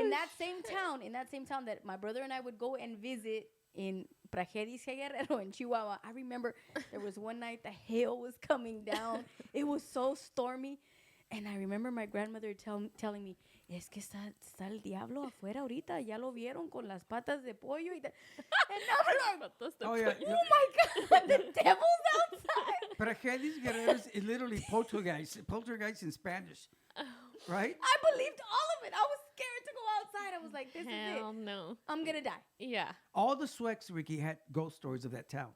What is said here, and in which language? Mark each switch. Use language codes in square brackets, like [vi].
[en] in that same town that my brother and I would go and visit in Prajeris Guerrero in Chihuahua, I remember there was one night the hail was coming down. It was so stormy. And I remember my grandmother telling me, [es] es que está el diablo afuera ahorita, ya lo vieron con las patas de pollo. [en] And I'm like, Oh yeah. oh my God, the devil's outside. Prajeris Guerreros is literally poltergeist in Spanish, right? I believed all of it. I was scared to go outside. I was like, this Hell is it. no. I'm going to die. Yeah. All the Swex, Ricky, had ghost stories of that town.